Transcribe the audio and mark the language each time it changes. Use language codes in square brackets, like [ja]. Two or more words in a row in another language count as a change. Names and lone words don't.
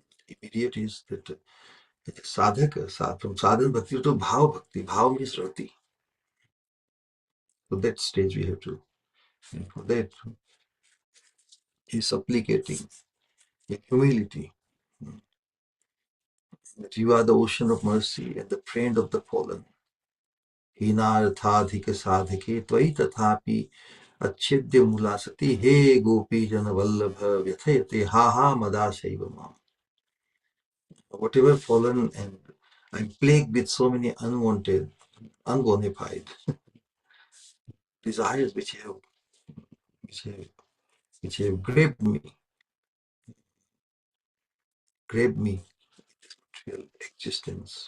[en] Immediate is that sadhaka, from [sa] साधना भक्ति [en] to [sa] भाव भक्ति. [en] Bhav means rati. So that stage we have to, and for that, he's supplicating with humility that you are the ocean of mercy and the friend of the fallen. [sa] हीनार्थाधिक साधके त्वयि तथापि अच्छेद्य मूलासति हे गोपी जन वल्लभ व्यथयते हा हा मदाशैव माम्. [en] Whatever fallen, and I'm plagued with so many unwanted, unbona fide desires which have, which have grabbed me real existence.